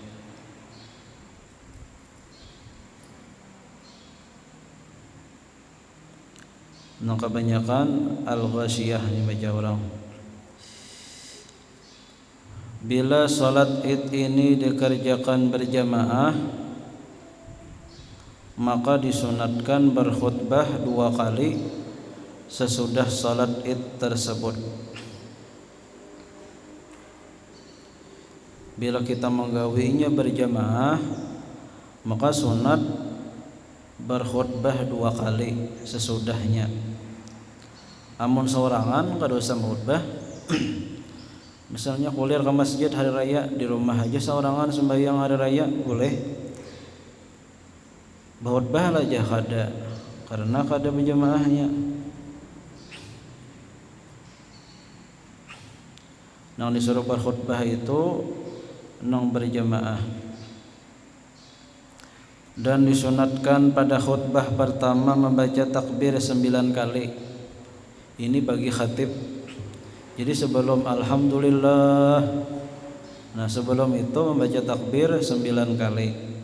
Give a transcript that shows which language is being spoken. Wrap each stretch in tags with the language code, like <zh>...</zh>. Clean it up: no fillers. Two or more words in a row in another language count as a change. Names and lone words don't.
<id>Nah, kebanyakan Al-Ghashiyah yang baca orang. Bila salat Id ini dikerjakan berjamaah, maka disunatkan berkhutbah 2 kali sesudah salat Id tersebut. Bila kita menggawinya berjamaah, maka sunat berkhutbah 2 kali sesudahnya.</id> <bjn>Amun seorangan kada usah khutbah.</bjn> <id>Misalnya kuliah ke masjid hari raya, di rumah aja seorangan sembahyang hari raya boleh.</id> <bjn>Khutbah aja kada, karena kada berjamaahnya. Nang disuruh berkhutbah itu nang berjamaah.</bjn> <id>Dan disunatkan pada khutbah pertama membaca takbir 9 kali. Ini bagi khatib. Jadi sebelum alhamdulillah, nah sebelum itu membaca takbir 9 kali.</id>